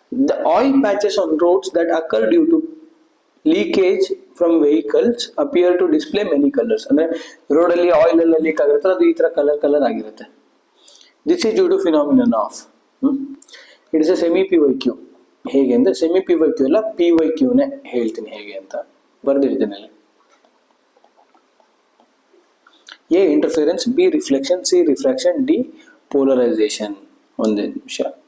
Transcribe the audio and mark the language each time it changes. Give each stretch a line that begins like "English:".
English: The oil patches on roads that occur due to leakage from vehicles appear to display many colors.
Kannada: ಅಂದ್ರೆ road ಅಲ್ಲಿ oil ಎಲ್ಲ leak ಆಗಿರುತ್ತೆ, ಅದು ಈ ತರ ಕಲರ್ ಆಗಿರುತ್ತೆ.
English: This is due to phenomenon of it is a semi PYQ.
Kannada: ಹೇಗೆ ಅಂದ್ರೆ ಸೆಮಿ PYQ ಅಲ್ಲ, PYQ ನೇ ಹೇಳ್ತೀನಿ ಹೇಗೆ ಅಂತ ಬರ್ದಿರ್ತೀನಿ ಅಲ್ಲಿ.
English: A, interference. B, reflection. C, refraction. D, polarization.
Kannada: ಒಂದೇ ನಿಮಿಷ.